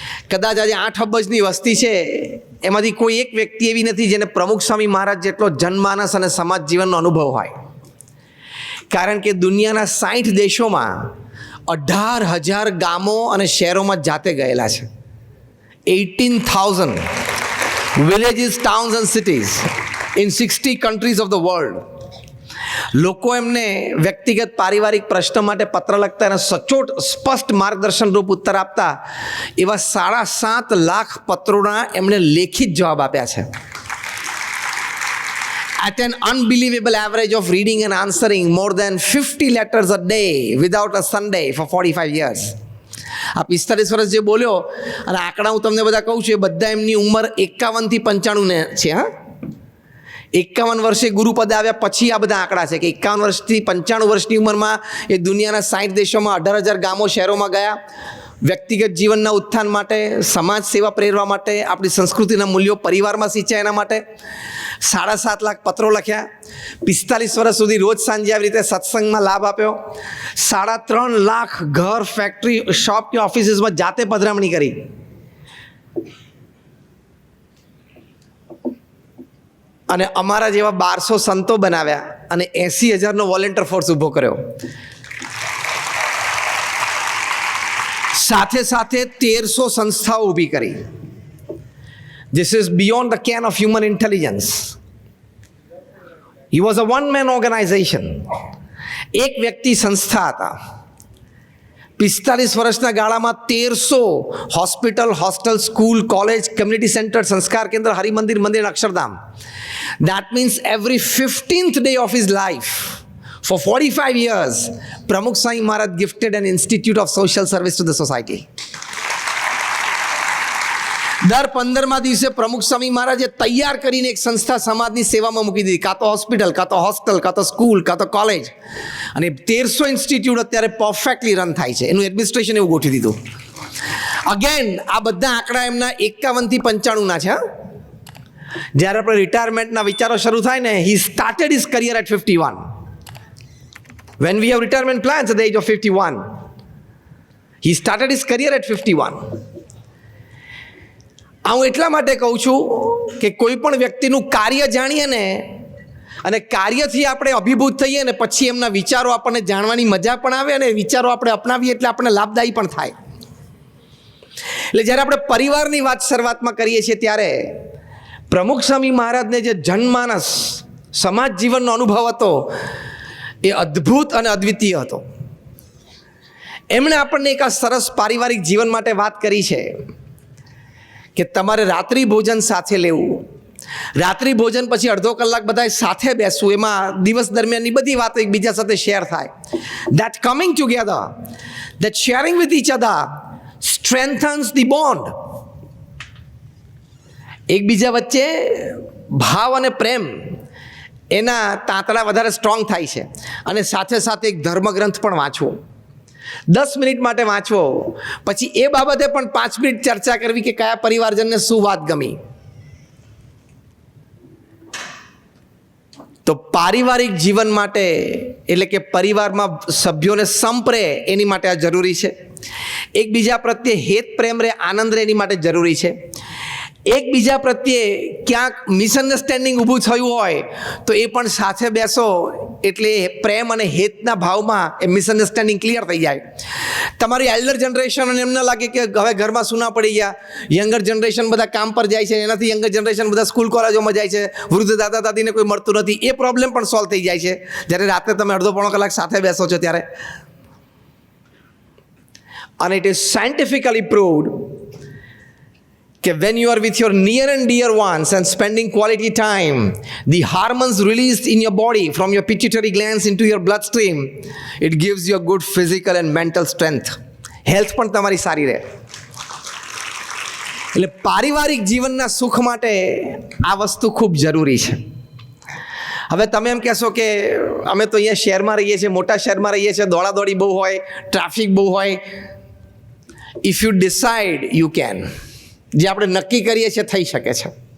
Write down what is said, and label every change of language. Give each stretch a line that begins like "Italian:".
Gujarati: કદાચ આજે 8 અબજની વસ્તી છે, એમાંથી કોઈ એક વ્યક્તિ એવી નથી જેને પ્રમુખ સ્વામી મહારાજ જેટલો જનમાનસ અને સમાજ જીવનનો અનુભવ હોય. કારણ કે દુનિયાના 60 દેશોમાં 18,000 ગામો અને શહેરોમાં જાતે ગયેલા છે.
English: 18,000 villages, towns and cities in 60 countries of the world.
Gujarati: લોકો એમને વ્યક્તિગત પારિવારિક પ્રશ્ન માટે પત્ર લખતા અને સચોટ સ્પષ્ટ માર્ગદર્શન રૂપ ઉત્તર આપતા એવા 7.5 લાખ પત્રોના એમણે લેખિત જવાબ આપ્યા છે.
English: At an unbelievable average of reading and answering more than 50 letters a day without a Sunday for 45 years.
Gujarati: આ 45 વર્ષ જે બોલ્યો, અને આંકડા હું તમને બધા કહું છું, એ બધા એમની ઉંમર 51 થી 95 ને છે. 51 વર્ષે ગુરુપદ આવ્યા પછી આ બધા આંકડા છે કે 51 વર્ષથી 95 વર્ષની ઉંમરમાં એ દુનિયાના 60 દેશોમાં 18,000 ગામો શહેરોમાં ગયા. વ્યક્તિગત જીવનના ઉત્થાન માટે, સમાજ સેવા પ્રેરવા માટે, આપણી સંસ્કૃતિના મૂલ્યો પરિવારમાં સિંચાય એના માટે 7.5 લાખ પત્રો લખ્યા. 45 વર્ષ સુધી રોજ સાંજે આવી રીતે સત્સંગમાં લાભ આપ્યો. 3.5 લાખ ઘર, ફેક્ટરી, શોપ કે ઓફિસીસમાં જાતે પધરામણી કરી. અને અમારા જેવા 1200 સંતો બનાવ્યા અને 80,000નો વોલેન્ટિયર ફોર્સ ઊભો કર્યો. સાથે સાથે 1300 સંસ્થાઓ ઊભી કરી.
English: This is beyond the ken of human intelligence. He was a one-man organization.
Gujarati: એક વ્યક્તિ સંસ્થા હતા. 45 વર્ષના ગાળામાં 1300 hospital, hostel, school, college, community centre, સંસ્કાર કેન્દ્ર, હરિમંદિર, મંદિર, Akshardham.
English: That means every 15th day of his life, for 45 years, Pramukh Swami Maharaj gifted an institute of social service to the society.
Gujarati: દર 15મા દિવસે પ્રમુખ સ્વામી મહારાજે તૈયાર કરીને એક સંસ્થા સમાજની સેવામાં મૂકી દીધી. કાં તો હોસ્પિટલ, કાં તો હોસ્ટેલ, કાં તો સ્કૂલ, કાં તો કોલેજ. અને 1300 ઇન્સ્ટિટ્યૂટ અત્યારે પરફેક્ટલી રન થાય છે. એનું એડમિનિસ્ટ્રેશન એવું ગોઠવી દીધું. અગેન આ બધા આંકડા એમના 51 થી 95ના છે. જ્યારે આપણે રિટાયરમેન્ટના વિચારો શરૂ થાય ને,
English: He started his career at 51. When we have retirement plans at the age of 51, he started his career at 51.
Gujarati: હું એટલા માટે કહું છું કે કોઈ પણ વ્યક્તિનું કાર્ય જાણીએ ને અને કાર્યથી આપણે અભિભૂત થઈએ ને પછી એમના વિચારો આપણને જાણવાની મજા પણ આવે અને વિચારો આપણે અપનાવીએ એટલે આપણને લાભદાયી પણ થાય. એટલે જ્યારે આપણે પરિવારની વાત શરૂઆતમાં કરીએ છીએ ત્યારે પ્રમુખ સ્વામી મહારાજને જે જનમાનસ સમાજ જીવનનો અનુભવ હતો એ અદ્ભુત અને અદ્વિતીય હતો. એમણે આપણને એક આ સરસ પારિવારિક જીવન માટે વાત કરી છે કે તમારે રાત્રિ ભોજન સાથે લેવું, રાત્રિ ભોજન પછી અડધો કલાક બધા સાથે બેસવું, એમાં દિવસ દરમિયાનની બધી વાતો એકબીજા સાથે શેર થાય.
English: That coming together, that sharing with each other strengthens the bond.
Gujarati: એકબીજા વચ્ચે ભાવ અને પ્રેમ એના તાંતણા વધારે સ્ટ્રોંગ થાય છે. અને સાથે સાથે એક ધર્મગ્રંથ પણ વાંચવો, 10 મિનિટ માટે વાંચવો, પછી એ બાબતે પણ 5 મિનિટ ચર્ચા કરવી કે કયા પરિવારજનને શું વાત ગમી. તો પારિવારિક જીવન માટે એટલે કે પરિવારમાં સભ્યોને સંપરે એની માટે આ જરૂરી છે. એકબીજા પ્રત્યે હેત પ્રેમ રહે, આનંદ રહે એની માટે જરૂરી છે. એકબીજા પ્રત્યે ક્યાંક મિસઅન્ડરસ્ટેન્ડિંગ ઊભું થયું હોય તો એ પણ સાથે બેસો એટલે પ્રેમ અને હેતના ભાવમાં એ મિસઅન્ડરસ્ટેન્ડિંગ ક્લિયર થઈ જાય. તમારી એલ્ડર જનરેશન અને એમ ન લાગે કે હવે ઘરમાં સૂના પડી ગયા, યંગર જનરેશન બધા કામ પર જાય છે, એનાથી યંગર જનરેશન બધા સ્કૂલ કોલેજોમાં જાય છે, વૃદ્ધ દાદા દાદીને કોઈ મળતું નથી, એ પ્રોબ્લેમ પણ સોલ્વ થઈ જાય છે જ્યારે રાત્રે તમે અડધો પોણો કલાક સાથે બેસો છો ત્યારે.
English: અને it is scientifically proved કે when you are with your near and dear ones and spending quality time, the hormones released in your body from your pituitary glands into your bloodstream, it gives you a good physical and mental strength.
Gujarati: Health પણ તમારી સારી રહે. એટલે પારિવારિક જીવનના સુખ માટે આ વસ્તુ ખૂબ જરૂરી છે. હવે તમે એમ કહેશો કે અમે તો અહીંયા શહેરમાં રહીએ છીએ, મોટા શહેરમાં રહીએ છીએ, દોડાદોડી બહુ હોય, ટ્રાફિક બહુ હોય.
English: If you decide you can.
Gujarati: જે આપણે નક્કી કરીએ છીએ થઈ શકે છે.